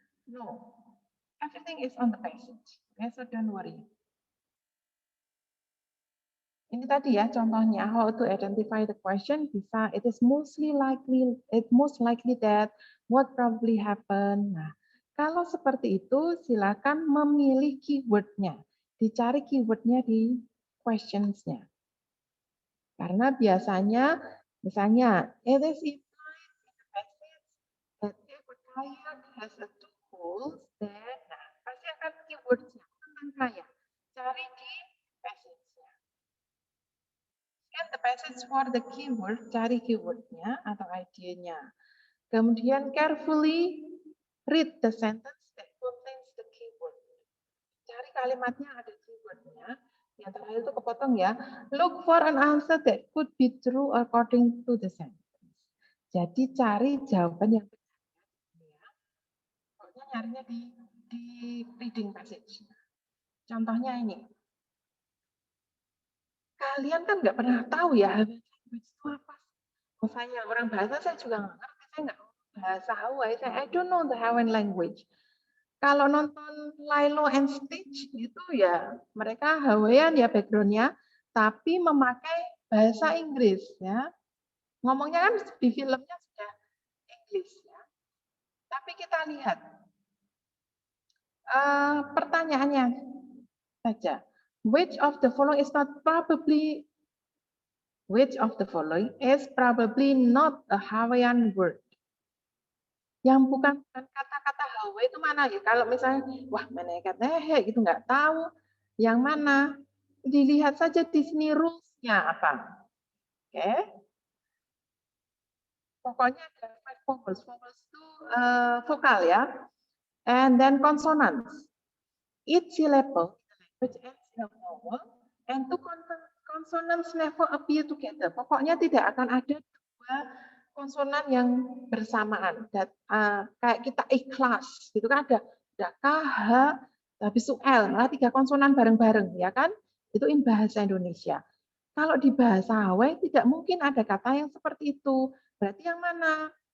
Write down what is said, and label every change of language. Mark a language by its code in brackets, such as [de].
[en] No, everything is on the passage. Okay, so don't worry. [id] Ini tadi ya contohnya [en] how to identify the question [id] bisa [en] it is most likely that what probably happen. [id] Nah, kalau seperti itu silakan memilih keywordnya, dicari keywordnya di questions-nya. Karena biasanya misalnya [en] it is implied in the passage that if a client has a two goals then [id] nah pasti akan keywordnya tentang kaya. Cari di passage-nya. [en] Scan the passage for the keyword, [id] cari keywordnya atau idenya. Kemudian [en] carefully read the sentence that contains the keyword. [id] Cari kalimatnya ada keywordnya. Yang terakhir itu kepotong ya. [en] Look for an answer that could be true according to the sentence. [id] Jadi cari jawaban yang benar. Pokoknya nyarinya di reading passage. Contohnya ini. Kalian kan nggak pernah tahu ya language itu apa. Saya orang bahasa saya juga nggak ngerti. Saya nggak bahasa Hawaii. [en] I don't know the Hawaiian language. [id] Kalau nonton Lilo and Stitch itu ya mereka Hawaiian ya background-nya, tapi memakai bahasa Inggris ya. Ngomongnya kan di filmnya sudah Inggris ya. Tapi kita lihat pertanyaannya saja. [en] Which of the following is probably not a Hawaiian word? [id] Yang bukan kata-kata Hawaii itu mana ya? Kalau misalnya, wah menekat gitu nggak tahu yang mana. Dilihat saja di sini rules-nya apa. Oke. Pokoknya ada [en] five vowels. [id] Vowels itu vokal ya. [en] And then consonants. Each syllable in the language ends in a vowel and two consonants never appear together. [id] Pokoknya tidak akan ada dua konsonan yang bersamaan. Kayak kita ikhlas, gitu kan ada K, H, habis itu L, malah tiga konsonan bareng-bareng, ya kan? Itu in bahasa Indonesia. Kalau di bahasa Hawaii tidak mungkin ada kata yang seperti itu. Berarti yang mana?